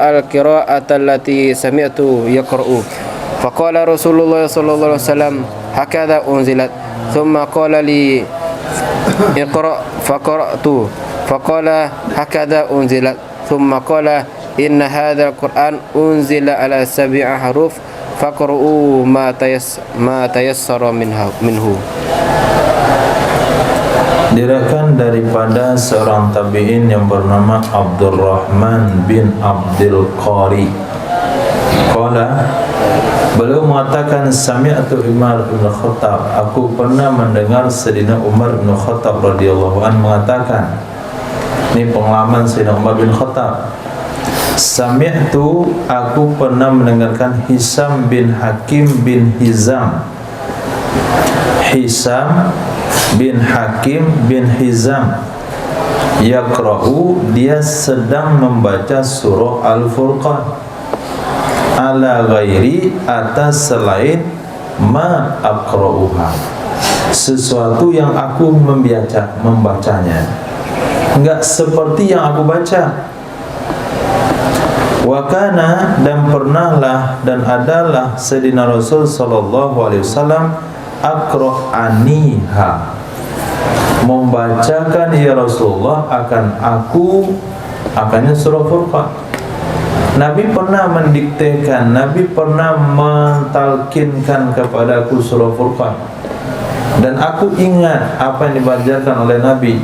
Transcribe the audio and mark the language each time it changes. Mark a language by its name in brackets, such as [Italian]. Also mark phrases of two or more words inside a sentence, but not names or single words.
[Arabic] القراءة التي سمعت يقرأ فقال رسول الله صلى الله عليه وسلم هكذا أنزلت ثم قال لي اقرأ فقرأت فقال هكذا أنزلت ثم قال إن هذا القرآن أنزل على 7 حروف فقرأوا ما تيسر منه. [Indonesian] Diriwayatkan daripada seorang tabi'in yang bernama Abdurrahman bin Abdul Qari. Beliau mengatakan sami'tu Umar bin Khattab, aku pernah mendengar Sayyidina Umar bin Khattab [Arabic] رضي الله عنه [Indonesian] mengatakan, ini pengalaman Sayyidina Umar bin Khattab. Sami'tu, aku pernah mendengarkan Hisam bin Hakim bin Hizam. Hisam bin Hakim bin Hizam yaqra'u, dia sedang membaca surah Al-Furqan [Arabic] على غير, [Indonesian] atas selain [Arabic] ما أقرؤها, [Indonesian] sesuatu yang aku membacanya enggak seperti yang aku baca. [Arabic] وكان, [Indonesian] dan pernahlah dan adalah Sayyidina Rasul [Arabic] صلى الله عليه وسلم [Indonesian] aqra'aniha, membacakan [Arabic] يا رسول الله [Indonesian] akannya surah Furqan. Nabi pernah mendiktekan, Nabi pernah mentalkinkan kepadaku surah Furqan, dan aku ingat apa yang dibacakan oleh Nabi.